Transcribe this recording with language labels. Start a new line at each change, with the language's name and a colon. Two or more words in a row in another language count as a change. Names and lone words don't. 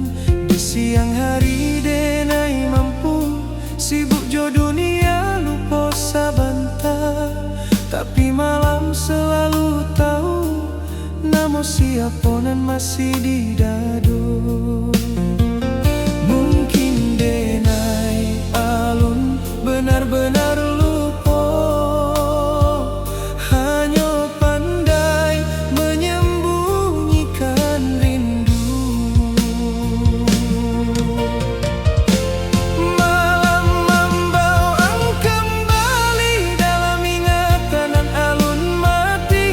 Minangkabau: Di siang hari denai mampu sibuk jo dunia lupa sabanta, tapi malam selalu tahu namo siapa nan masih di dado.
Indonesian: Mungkin
Minangkabau: denai alun
Indonesian: benar-benar lupa, hanya pandai menyembunyikan rindu. Malam membawa kembali dalam ingatan dan alun mati.